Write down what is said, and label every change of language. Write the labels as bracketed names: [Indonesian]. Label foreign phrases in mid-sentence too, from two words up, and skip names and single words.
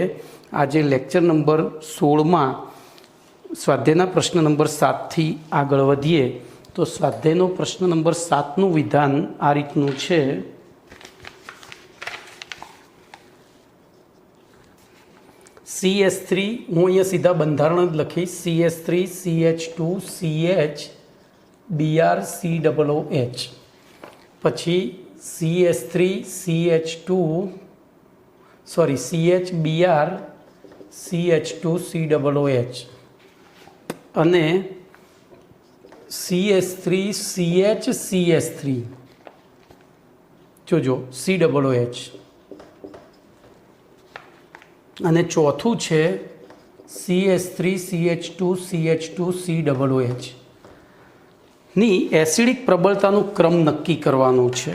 [Gujarati] આજે [English] lecture number [Gujarati] 16માં સ્વાધ્યાયના પ્રશ્ન નંબર 7 થી આગળ વધીએ. તો સ્વાધ્યાયનો પ્રશ્ન નંબર 7નું વિધાન આ રીતનું છે. CH3 હું અહીંયા સીધા બંધારણ જ લખીશ. CH3 CH2 CH Br COOH, પછી CH3 CH2 CH Br CH2 COOH અને CH3 CH CH3 જોજો COOH, અને ચોથું છે CH3 CH2 CH2 COOH ની એસિડિક પ્રબળતાનું ક્રમ નક્કી કરવાનું છે.